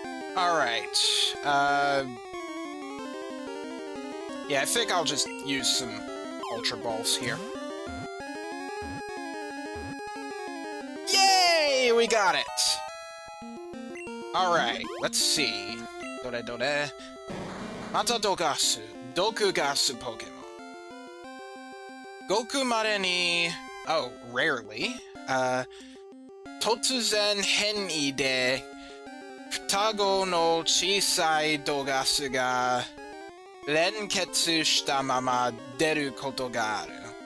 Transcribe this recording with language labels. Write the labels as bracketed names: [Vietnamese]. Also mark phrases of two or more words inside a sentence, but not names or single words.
[English] Alright, yeah, I think I'll just use some Ultra Balls here. Yay! We got it! Alright, let's see. [Japanese] どれ. マタドガス. どくガスポケモン。ごくまれに... [English] Oh, rarely. [Japanese] 突然変異で... 双子の小さいドガスが... 連結したまま出ることがある.